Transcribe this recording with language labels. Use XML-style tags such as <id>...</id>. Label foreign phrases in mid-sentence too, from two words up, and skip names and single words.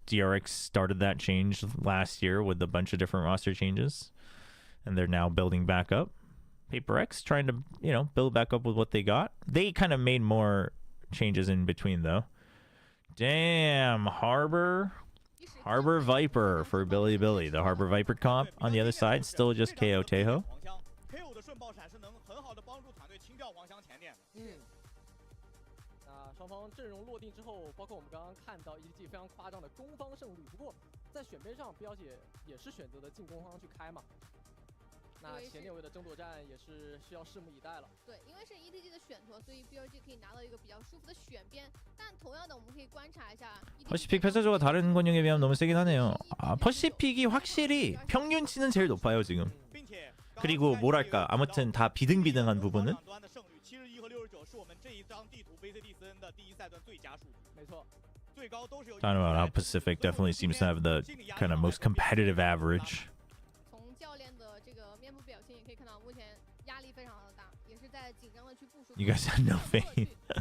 <en>DRX started that change last year with a bunch of different roster changes, and they're now building back up. Paper X trying to, you know, build back up with what they got. They kind of made more changes in between, though. Damn, Harbor Viper for Billy. The Harbor Viper comp on the other side, still just KO Teho.</en> <zh>双方阵容落定之后，包括我们刚刚看到 EDG 非常夸张的攻方胜利。不过在选边上，彪姐也是选择的进攻方去开嘛。那前列位的争夺战也是需要拭目以待了。对，因为是 EDG 的选择，所以 BLG 可以拿到一个比较舒服的选边。但同样的，我们可以观察一下</zh> <ko>퍼시픽 패스조가 다른 권역에 비하면 너무 세긴 하네요. 아, 퍼시픽이 확실히 평균치는 제일 높아요 지금. 그리고 뭐랄까, 아무튼 다 비등비등한 부분은.</ko> <en>Talking about how Pacific definitely seems to have the kind of most competitive average. You guys had no faith.</en>